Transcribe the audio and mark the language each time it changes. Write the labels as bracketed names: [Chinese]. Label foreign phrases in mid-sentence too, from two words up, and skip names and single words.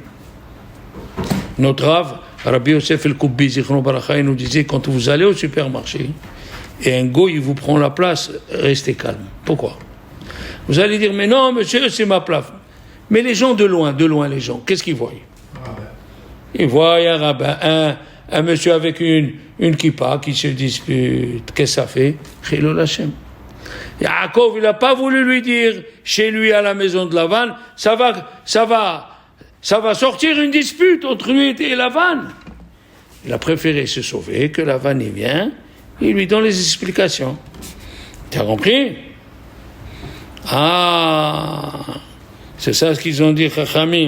[French] Notre Rav, Rabbi Yosef El-Koubbi, [Hebrew] זכרון ברכה, [French] il nous disait, quand vous allez au supermarché, et un goy, il vous prend la place, restez calme. Pourquoi? Vous allez dire, mais non, monsieur, c'est ma place. Mais les gens de loin, les gens, qu'est-ce qu'ils voient? Ils voient un rabbin, un monsieur avec une kippa qui se dispute. Qu'est-ce que ça fait? [Hebrew] חילול השם. [French] Yaakov, il n'a pas voulu lui dire, chez lui à la maison de Lavan, ça va sortir une dispute entre lui et Lavan. Il a préféré se sauver, que Lavan y vient, il lui donne les explications. Tu as compris? C'est ça ce qu'ils ont dit, Chachamim.